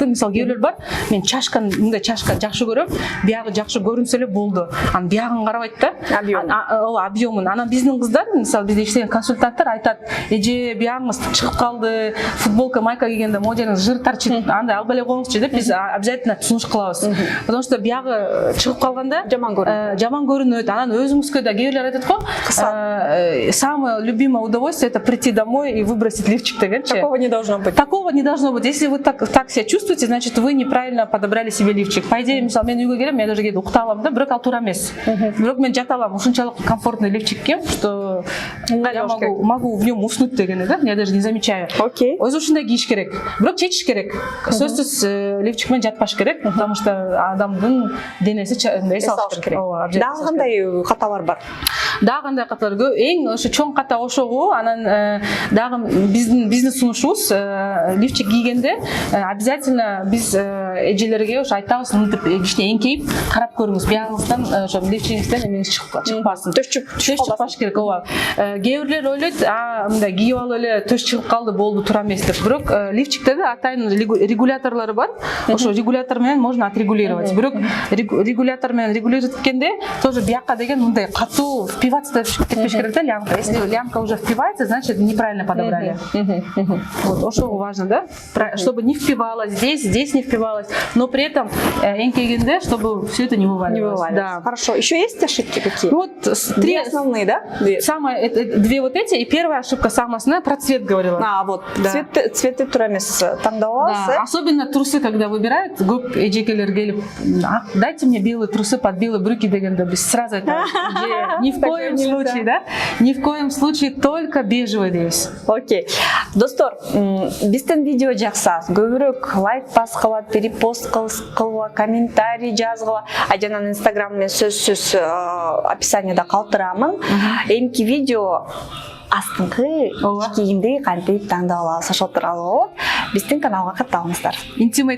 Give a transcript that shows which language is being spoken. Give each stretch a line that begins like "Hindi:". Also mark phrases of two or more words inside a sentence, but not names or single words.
Kyrgyz: Мисалы кейбирлер бар, мен чашканы, мындай чашка жакшы көрөм, биягы жакшы көрүнсө эле болду. Анан биягын карабайт да. Объемун. Анан биздин кыздар, мисалы бизде иштеген консультанттар айтат, эже биягыңыз чыгып калды, футболка, майка кийгенде моделиңиз жыр тарчыйт, андай албай эле коюңузчу деп биз обязательно тусунуш кылабыз.
Russian: Потому что
Kyrgyz: биягы чыгып калганда жаман көрүнөт. Анан өзүңүзгө да кейбирлер айтат го,
Russian: самое любимое удовольствие это прийти домой и выбросить лифчик дегенчи. Такого не должно быть. Такого не должно быть. Если вы так себя чувствуете, значит вы неправильно подобрали себе лифчик. По идее,
Kyrgyz: мисалы мен үйгө келем, мен даже кээде укта алам да, бирок ал туура эмес. Бирок мен жата алам, ушунчалык
Russian: комфортный лифчик
Kyrgyz: кийем,
Russian: что я могу в нем уснуть
Kyrgyz: дегени да,
Russian: я даже не замечаю. Окей.
Kyrgyz: Өзү ушундай кийиш керек. Бирок чечиш керек. Сөзсүз лифчик менен жатпаш керек,
Russian: потому что
Kyrgyz: адамдын денеси эс алыш керек. Дагы кандай каталар бар? Дагы кандай каталар? Эң ошо чоң ката ошого, анан дагы биздин сунушубуз лифчик кийгенде обязательно биз эжелерге ошо айтабыз, мынтип кичине эңкейип карап көрүңүз, биягыңыздан ошо лифчигиңизден эмеңиз чыкпасын. Төш чыкпаш керек. Ооба. Кейбирлер ойлойт, мындай кийип алып эле төш чыгып калды, болду, туура эмес деп. Бирок лифчиктерде атайын регуляторлору бар. Ошо регулятор менен
Russian: можно отрегулировать.
Kyrgyz: Бирок регулятор менен регулировать эткенде тоже биякка деген мындай катуу впиваться кетпеш керек да, лямка. Если лямка уже впивается, значит неправильно подобрали.
Russian: Вот, ошо важно, да? Чтобы не впивалось здесь не впивалось, но при этом эңкейгенде, чтобы все это не вываливалось. Да. Хорошо. Еще есть ошибки какие? Вот три основные, да? Две вот эти. И первая ошибка, самая основная, про цвет говорила. Вот. Да. Цветы
Kyrgyz: тура эмес тандабалабыз.
Russian: Да. Особенно трусы, когда выбирают,
Kyrgyz: көп эжекелер келип,
Russian: дайте мне белые трусы под белые брюки дегенде, без сразу это ни в коем случае, да? Ни в коем случае только бежевый дейбиз. Окей.
Kyrgyz: Достор, биздин видео жакса, көбүрөөк лайк баскыла, перепост кылгыла, комментарий жазгыла, ажанан инстаграм мен сөзсүз описанияда калтырамын. Эмки видео астыңкы кийимди кантип тандап алабыз, ошол тууралуу биздин каналга катталыңыздар.